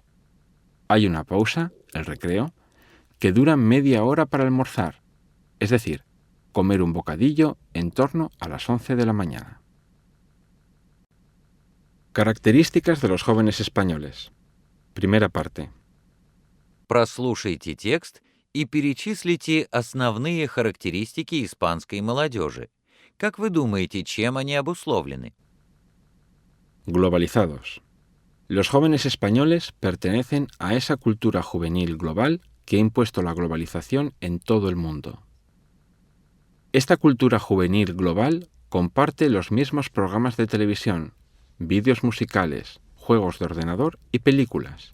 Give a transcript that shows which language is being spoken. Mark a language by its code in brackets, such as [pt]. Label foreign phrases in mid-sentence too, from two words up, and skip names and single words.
[es] Hay una pausa, el recreo, que dura media hora para almorzar, es decir, comer un bocadillo en torno a las 11 de la mañana. Características de los jóvenes españoles. Primera parte. [ru] Прослушайте текст и перечислите основные характеристики испанской молодежи. Как вы думаете, чем они обусловлены? [es] Globalizados. Los jóvenes españoles pertenecen a esa cultura juvenil global que ha impuesto la globalización en todo el mundo. Esta cultura juvenil global comparte los mismos programas de televisión, vídeos musicales, juegos de ordenador y películas.